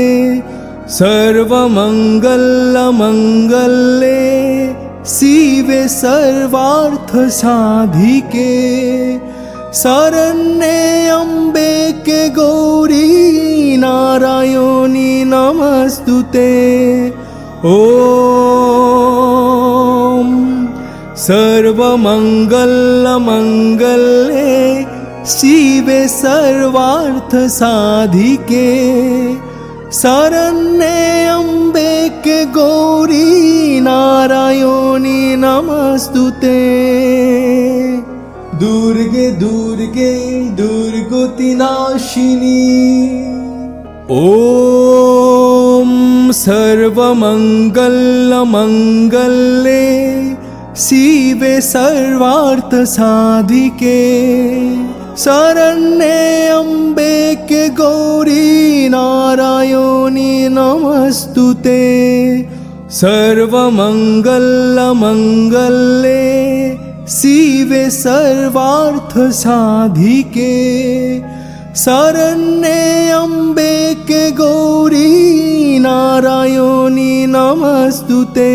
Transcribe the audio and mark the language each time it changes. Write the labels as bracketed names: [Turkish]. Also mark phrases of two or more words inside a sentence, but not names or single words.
[Sanskrit] সর্বমঙ্গলমঙ্গলে শিবে সর্বার্থ সাধিকে শরণ্যে অম্বিকে গৌরী নারায়ণী নমস্তুতে। ওম সর্বমঙ্গলমঙ্গলে শিবে সর্বার্থ সাধিকে শরণ্যে অম্বিকে গৌরী নারায়ণী নমস্তুতে। দুর্গে দুর্গে দুর্গতি নাশিনী। ওম সর্বমঙ্গলমঙ্গলে শিবে সর্বার্থ সাধিকে শরণ্যে অম্বিকে গৌরী নারায়ণী নমস্তুতে। সর্বমঙ্গলমঙ্গলে শিবে সর্বার্থ সাধিকে शरण्ये अम्बिके गौरी नारायणी नमस्तुते।